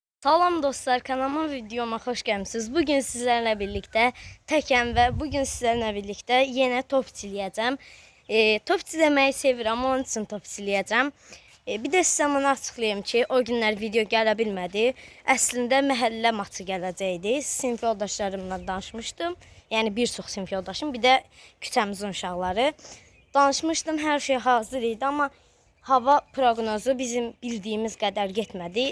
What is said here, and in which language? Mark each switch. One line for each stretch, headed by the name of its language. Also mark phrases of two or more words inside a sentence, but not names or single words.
Azerbaijani: Salam dostlar, kanalıma videoma hoş gəlmisiniz. Bugün
Turkish: sizlerle birlikte
Azerbaijani: təkəm və bugün
Turkish: sizlerle birlikte
Azerbaijani: yine top çiləyəcəm. Top çiləməyi sevirəm, onun için top çiləyəcəm. Bir də sizə bunu açıqlayayım ki, o günlər video gələ bilmədi. Əslində məhəllə maçı gələcəkdi. Sinif yoldaşlarımla danışmışdım. Yəni bir çox sinif yoldaşım, bir də küçəmizin uşaqları. Danışmışdım, hər şey hazır idi, amma hava proqnozu bizim bildiyimiz qədər getmədi.